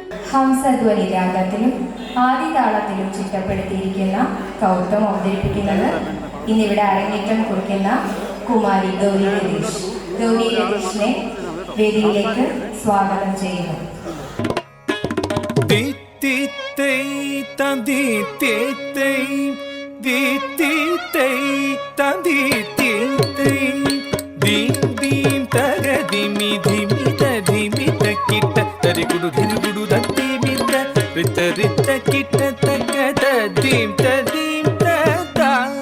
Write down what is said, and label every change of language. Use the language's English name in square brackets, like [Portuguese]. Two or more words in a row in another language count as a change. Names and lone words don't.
[Malayalam] ഹംസധ്വനി രാഗത്തിലും ആദിതാളത്തിലും ചിട്ടപ്പെടുത്തിയിരിക്കുന്ന കൗതുകം അവതരിപ്പിക്കുന്നത് ഇന്നിവിടെ അരങ്ങേറ്റം കുറിക്കുന്ന കുമാരി ഗൗരി രതീഷ്. ഗൗരി രതീഷിനെ വേദിയിലേക്ക് സ്വാഗതം ചെയ്യുന്നു. తరిగుడు ధిరుగుడు దత్తిమిత రిత రిత కిట తక తదీం తదీం తదా